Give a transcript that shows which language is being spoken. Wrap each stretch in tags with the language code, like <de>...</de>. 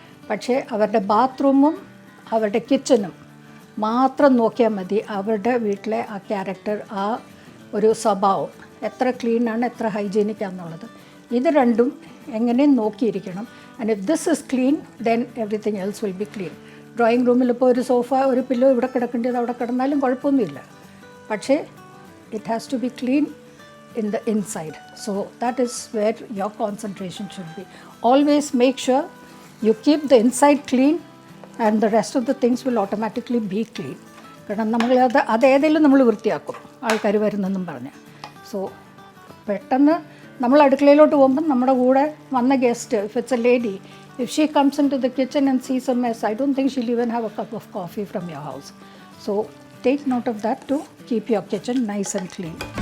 <ml>പക്ഷേ അവരുടെ ബാത്റൂമും അവരുടെ കിച്ചനും മാത്രം നോക്കിയാൽ മതി അവരുടെ വീട്ടിലെ ആ ക്യാരക്ടർ, ആ ഒരു സ്വഭാവം എത്ര ക്ലീനാണ്, എത്ര ഹൈജീനിക്കാണെന്നുള്ളത്. ഇത് രണ്ടും എങ്ങനെയും നോക്കിയിരിക്കണം.</ml> <en>And if this is clean then everything else will be clean.</en> <ml>Drawing റൂമിൽ ഇപ്പോൾ ഒരു സോഫ, ഒരു പില്ലോ ഇവിടെ കിടക്കേണ്ടത് അവിടെ കിടന്നാലും കുഴപ്പമൊന്നുമില്ല.</ml> <en>പക്ഷേ it has to be clean in the inside. So that is where your concentration should be. Always make sure you keep the inside clean and the rest of the things will automatically be clean.</en> <ml>കാരണം നമ്മളത് അതേതെങ്കിലും നമ്മൾ വൃത്തിയാക്കും ആൾക്കാർ വരുന്നെന്നും പറഞ്ഞ്. So പെട്ടെന്ന് നമ്മൾ അടുക്കളയിലോട്ട് പോകുമ്പം നമ്മുടെ കൂടെ വന്ന guest,</ml> <en>If it's a lady, if she comes into the kitchen and sees a mess, I don't think she'll even have a cup of coffee from your house. So take note of that to keep your kitchen nice and clean.</en>